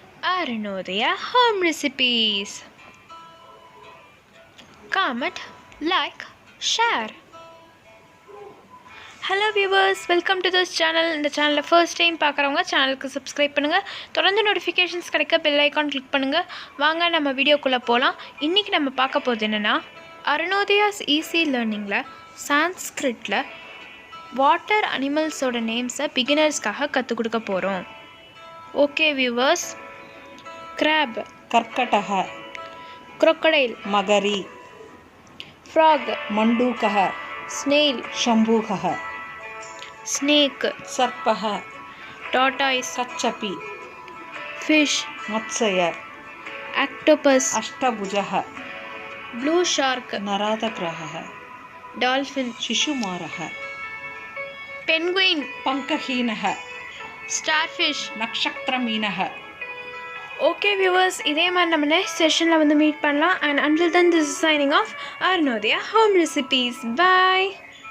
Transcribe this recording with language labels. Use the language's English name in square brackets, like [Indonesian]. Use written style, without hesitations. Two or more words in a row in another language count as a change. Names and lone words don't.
[English] Arunodaya home recipes. Comment, like, share. Hello viewers, welcome to this channel. [Tamil] இந்த சேனலை [English] first time [Tamil] பார்க்குறவங்க சேனலுக்கு சப்ஸ்கிரைப் பண்ணுங்கள். தொடர்ந்து நோட்டிஃபிகேஷன்ஸ் கிடைக்க [English] bell icon click [Tamil] பண்ணுங்கள். வாங்க நம்ம வீடியோக்குள்ளே போகலாம். இன்றைக்கி நம்ம பார்க்க போகிறது என்னென்னா, அருணோதயாஸ் [English] easy learning [Tamil] சான்ஸ்கிரிட்டில் [English] water animals [Tamil] நேம்ஸை பிகினர்ஸ்க்காக கற்றுக் கொடுக்க போகிறோம். [English] okay viewers, crab [Sanskrit] कर्कटः, [English] crocodile [Sanskrit] मगरी, [English] frog [Sanskrit] मण्डूकः, [English] snail [Sanskrit] शम्भुकः, [English] snake [Sanskrit] सर्पः, [English] tortoise [Sanskrit] कच्छपि, [English] fish [Sanskrit] मत्स्य, [English] octopus [Sanskrit] अष्टभुजः, [English] blue shark [Sanskrit] नरातग्रहः, [English] dolphin [Sanskrit] शिशुमारः, [English] penguin [Sanskrit] पङ्कहीनः, [English] starfish. [Sanskrit] नक्षत्रमीनः. [English] okay viewers, [Tamil] இதே மாதிரி நம்ம [English] next session [Tamil] மீட் பண்ணலாம். [English] அண்ட் until then, this is signing off, Arunodaya Home Recipes. Bye.